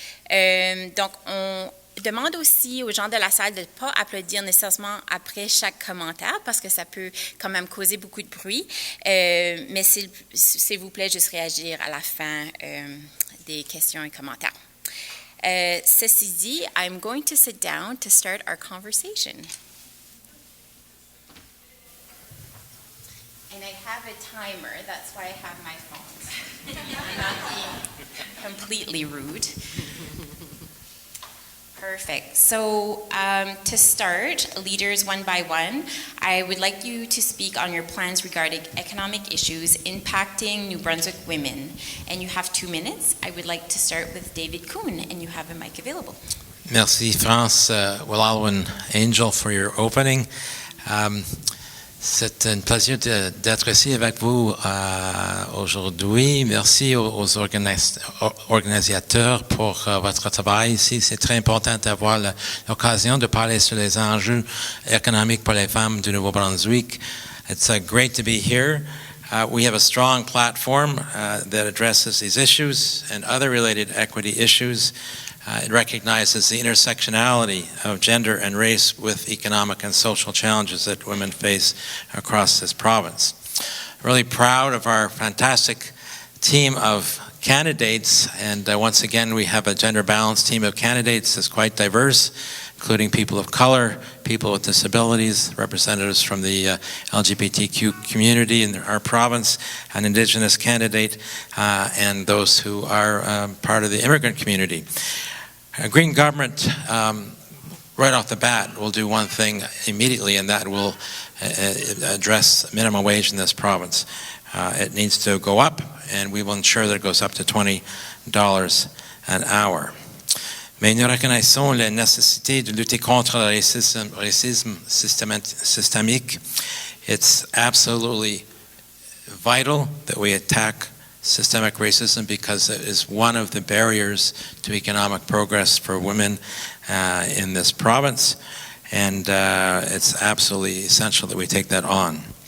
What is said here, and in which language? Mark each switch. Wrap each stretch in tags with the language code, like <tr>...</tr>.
<fr>Donc, on demande aussi aux gens de la salle de ne pas applaudir nécessairement après chaque commentaire parce que ça peut quand même causer beaucoup de bruit, mais s'il vous plaît, juste réagir à la fin des questions et commentaires. Ceci dit,</fr> <en>I'm going to sit down to start our conversation. And I have a timer, that's why I have my phone. I'm not being completely rude. Perfect. So to start, leaders one by one, I would like you to speak on your plans regarding economic issues impacting New Brunswick women. And you have 2 minutes. I would like to start with David Coon, and you have a mic available.</en> <fr>Merci, France.</fr> <en>Walalo and Angel for your opening.</en> <fr>C'est un plaisir d'être ici avec vous aujourd'hui. Merci aux organisateurs pour votre travail ici. C'est très important d'avoir l'occasion de parler sur les enjeux économiques pour les femmes du Nouveau-Brunswick.</fr> <en>It's great to be here. We have a strong platform that addresses these issues and other related equity issues. It recognizes the intersectionality of gender and race with economic and social challenges that women face across this province. Really proud of our fantastic team of candidates, and once again we have a gender balanced team of candidates that's quite diverse, including people of color, people with disabilities, representatives from the LGBTQ community in our province, an Indigenous candidate, and those who are part of the immigrant community. A Green government, right off the bat, will do one thing immediately, and that will address minimum wage in this province. It needs to go up, and we will ensure that it goes up to $20 an hour.</en> <fr>Mais nous reconnaissons la nécessité de lutter contre le racisme systémique.</fr> <en>It's absolutely vital that we attack systemic racism because it is one of the barriers to economic progress for women in this province, and it's absolutely essential that we take that on.</en>